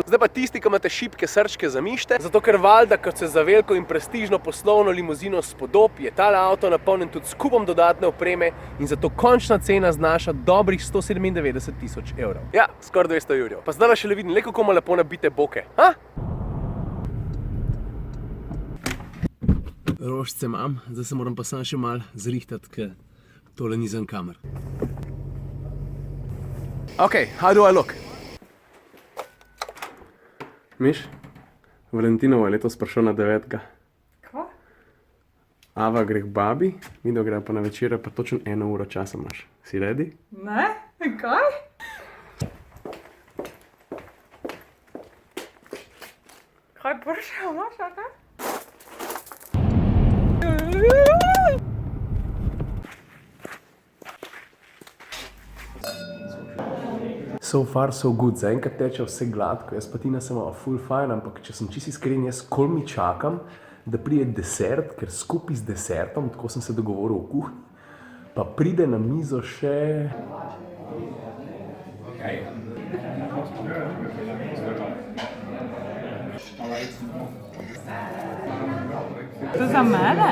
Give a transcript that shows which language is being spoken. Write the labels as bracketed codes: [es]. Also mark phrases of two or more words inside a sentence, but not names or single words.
[sl] Zdaj pa tisti, ki imate šibke srčke, zamišite, zato ker valjda, kot se za veliko in prestižno poslovno limuzino spodob, je tale avto napolnjen tudi s kupom dodatne opreme in zato končna cena znaša dobrih 197 000 evrov. Ja, skoraj 200 jurjev. Pa zdaj še le vidim, kako ima lepo nabite boke. Ha? Rožce imam, zdaj se moram pa sam še malo zrihtati, ker tole ni za kamer. [en] Ok, how do I look? [sl] Miš, Valentinovo je letos prišel na 9. Kva? Ava gre k babi, Mido gre pa na večerjo, pa točno 1 uro časa imaš. Si ready? Ne? Kaj? Kaj prša imaš, a kaj? [en] So far, so good. [sl] Zaenkrat teče vse gladko, jaz pa Tina sem [en] full fine, [sl] ampak če sem čisto iskren, jaz kolmi čakam, da pride desert, ker skupaj z desertom, tako sem se dogovoril v kuhinji, pa pride na mizo še... To za mene?